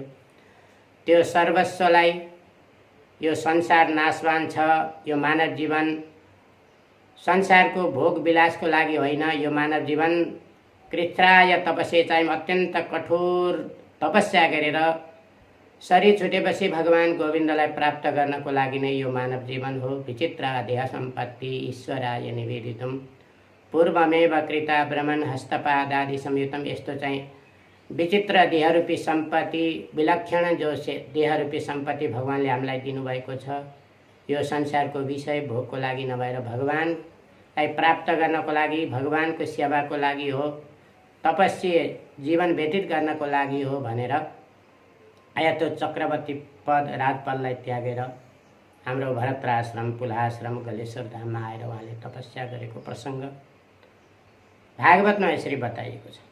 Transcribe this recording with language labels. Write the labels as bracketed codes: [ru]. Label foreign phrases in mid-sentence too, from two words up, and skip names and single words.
[ne] त्यो सर्वस्वलाई, यो संसार नाशवान छ, यो मानव जीवन संसारको भोग विलासको लागि होइन, यो मानव जीवन कृत्राय तपस्या चाहिँ अत्यन्त कठोर तपस्या गरेर शरीर छुटेपछि भगवान गोविन्दलाई प्राप्त गर्नको लागि नै यो मानव जीवन हो। [sa] विचित्र देह सम्पत्ति ईश्वराय निवेदितम् पूर्वमेव कृता ब्रह्मण हस्तपादादि संयुतम। [ne] यस्तो चाहिँ विचित्र देहरूपी सम्पत्ति, विलक्षण जो देहरूपी सम्पत्ति भगवानले हामीलाई दिनुभएको छ, यो संसारको विषय भोगको लागि नभएर भगवानलाई प्राप्त गर्नको लागि, भगवानको सेवाको लागि हो, तपस्या जीवन व्यतीत गर्नको लागि हो भनेर आया त्यो चक्रवर्ती पद, राजपदलाई त्यागेर हाम्रो भरताश्रम, पुलाहाश्रम, गलेश्वर धाममा आएर उहाँले तपस्या गरेको प्रसङ्ग भागवतमा यसरी बताइएको छ।